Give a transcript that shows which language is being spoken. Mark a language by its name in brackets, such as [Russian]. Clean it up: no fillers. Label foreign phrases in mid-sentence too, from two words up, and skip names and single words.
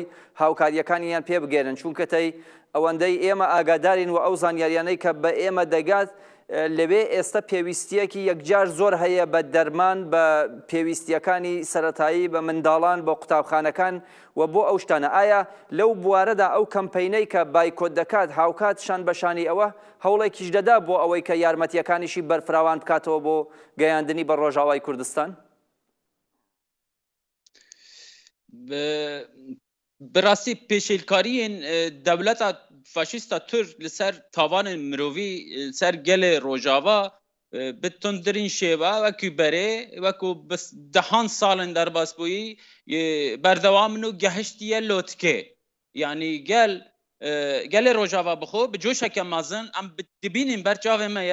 [Central Kurdish] هاوکاریەکانیان پێ بگێرن چونکە تەی ئەوەندەی ئێمە ئاگادارین و ئەو زانیاریانەی کە بە ئێمە دەگات لەوێ ئێستا پێویستیەکی یەکجار زۆر هەیە بە دەرمان بە پێویستیەکانی سەرەتایی بە منداڵان بۆ قوتابخانەکان و بۆ ئەو شتانە ئایا لەو بوارەدا ئەو کەمپەینەی کە بایکۆت دەکات هاوکات شان بەشانی ئەوە هەوڵێکیش دەدا بۆ ئەوەی کە یارمەتیەکانیشی بەرفراوان بکاتەوە بۆ گەیاندنی بە ڕۆژاوای کوردستان [Kurdish] بەڕاستی پێشێلکاریên دەولەتا فاشیستا تورک لەسەر تاوانên mirovî ser gelê Rojava bi tundtirîn şêwe wekî berê wekû dehan salên derbasbûyî berdewamin û gehiştiye lotikê yanî gelê Rojava bixwe bi coşeke mezin em dibînin ber çavê me